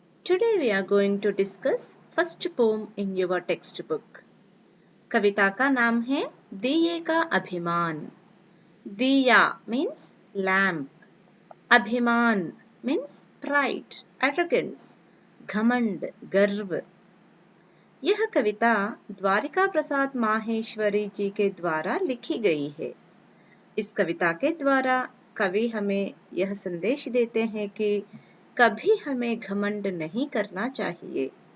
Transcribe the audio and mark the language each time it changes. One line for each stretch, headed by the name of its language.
English: Today we are going to discuss first poem in your textbook.
Hindi: कविता का नाम है दिए का अभिमान.
English: दिया means lamp. अभिमान means pride, arrogance, घमंड, गर्व.
Hindi: यह कविता द्वारिका प्रसाद माहेश्वरी जी के द्वारा लिखी गई है. इस कविता के द्वारा कवि हमें यह संदेश देते हैं कि कभी हमें घमंड नहीं करना चाहिए.